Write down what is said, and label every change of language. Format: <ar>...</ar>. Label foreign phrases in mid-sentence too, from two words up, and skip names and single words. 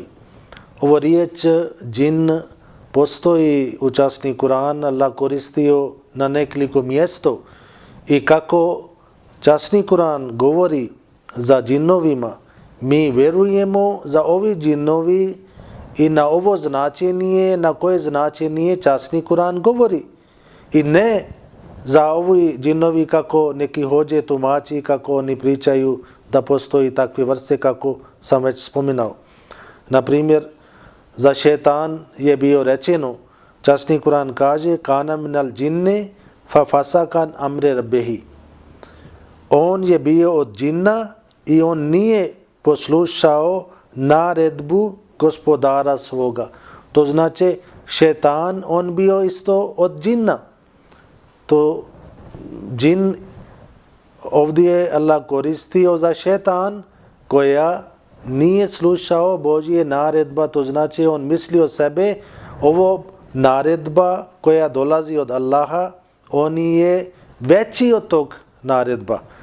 <bs>Ovo riječ džin postoji u časni Kur'an, Allah koristio na nekoliko mjesto i kako časni Kur'an govori za džinovima, mi vjerujemo za ovi džinovi i na ovo značenje, na koje značenje časni Kur'an govori. I ne za ovi džinovi kako neki hođe tumači, kako oni pričaju da postoji takve vrste kako sam već spominao. Na primjer, za šetan je bio rečeno, časni Kur'an kaže</bs> <ar>كان من الجن ففسق عن أمر ربه.</ar> <bs>On je bio od džinna i on nije poslušao naredbu gospodara svoga. To znači šetan, on bio isto od džinna. To džin ovdje Allah koristio za šetan koja nije slušao Božje naredba, to znači on mislio sebe, ovo naredba koja dolazi od Allaha, on je veći od tog naredba.</bs>